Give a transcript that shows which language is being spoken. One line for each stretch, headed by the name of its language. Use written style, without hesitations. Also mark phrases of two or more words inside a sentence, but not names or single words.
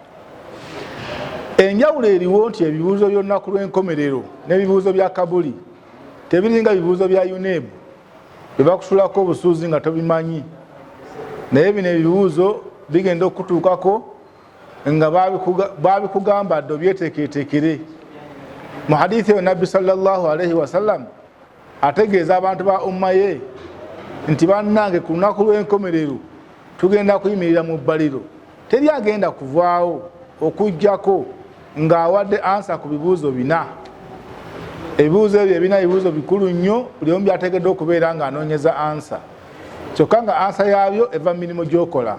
Ganda: Enjawulo eriwo nti ebibuuzo by'olunaku lw'enkomerero n'ebibuuzo bya kabuli tebiringa bibuuzo bya UNEB bye bakusulako obusuuzi nga tobimanyi, naye bino ebibuuzo bigenda okutuukako nga babikugamba dde obyeteeketeekere. Mu hadithi eyo nabbi
Arabic: صلى الله عليه وسلم
Ganda: ategeeza abantu ba umma ye nti bannange ku lunaku lw'enkomerero tugenda kuyimirira mu bbaliro, teri agenda kuvaawo okujjako ng'awadde ansa ku bibuuzo bina. Ebibuuzo ebyo ebina ebibuuzo bikulu nnyo, buli omu byategedde okubeera ng'anoonyeza ansa, kyokka nga ansa yaabyo eva mu mirimu gy'okola.